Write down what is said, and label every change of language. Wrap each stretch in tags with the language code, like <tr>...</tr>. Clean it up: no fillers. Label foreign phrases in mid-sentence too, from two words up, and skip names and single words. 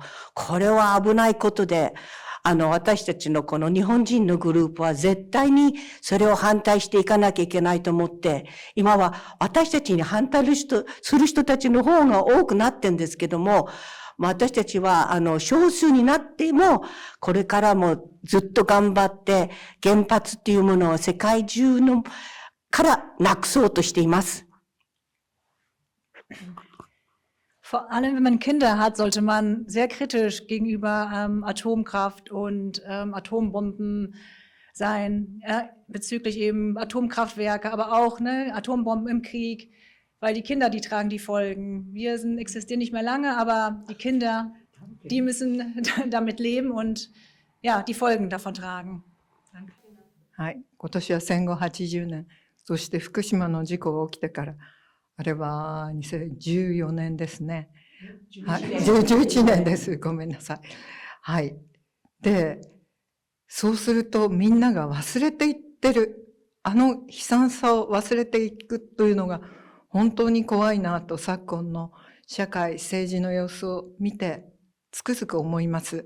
<ja>これは危ないことで、私たちのこの日本人のグループは絶対にそれを反対していかなきゃいけないと思って、今は私たちに反対する人たちの方が多くなってんですけども、私たちは少数になっても、これからもずっと頑張って、原発っていうものを世界中のからなくそうとしています。</ja> <de>Vor allem, wenn man Kinder hat, sollte man sehr kritisch gegenüber Atomkraft und Atombomben sein, bezüglich eben Atomkraftwerke, aber auch Atombomben im Krieg, weil die Kinder, die tragen die Folgen. Wir existieren nicht mehr lange, aber die Kinder, die müssen damit leben und ja, die Folgen davon tragen. Danke.</de> <ja>はい、今年は戦後80年、そして福島の事故が起きてから、あれは2014年ですね。はい、11年です。ごめんなさい。はい。で、そうするとみんなが忘れていってる、悲惨さを忘れていくというのが本当に怖いなと昨今の社会、政治の様子を見てつくづく思います。</ja>